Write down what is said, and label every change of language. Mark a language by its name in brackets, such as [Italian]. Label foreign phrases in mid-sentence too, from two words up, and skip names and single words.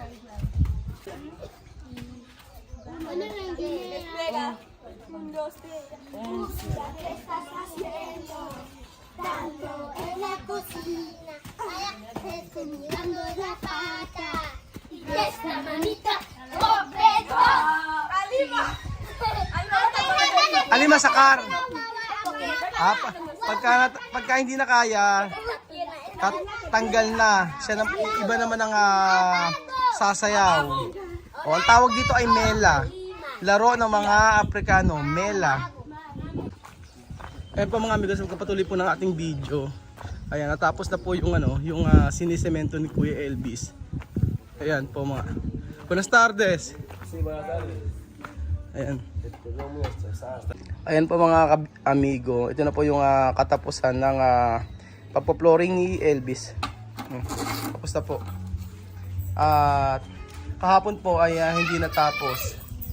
[Spanish] Espera. Un, dos, tres. ¿Qué estás haciendo? Tanto en la cocina. Allá estoy mirando la pata. Y esta manita. ¡Completo! ¡Alima! Alima sakar. [Filipino] Ah, pagka hindi na kaya, tanggal na. Siya iba naman ang sasayaw. O, ang tawag dito ay mela. Laro ng mga Aprikano, mela. Ayan po mga amigos, magkapatuloy po ng ating video. Ayan, natapos na po yung yung sinisemento ni Kuya Elvis. Ayan po mga. [Spanish] Buenas tardes. [Filipino] Ayan. Ayan po mga amigo, ito na po yung katapusan ng pagpo-flooring ni Elvis. Tapos na po. At kahapon po ay hindi natapos.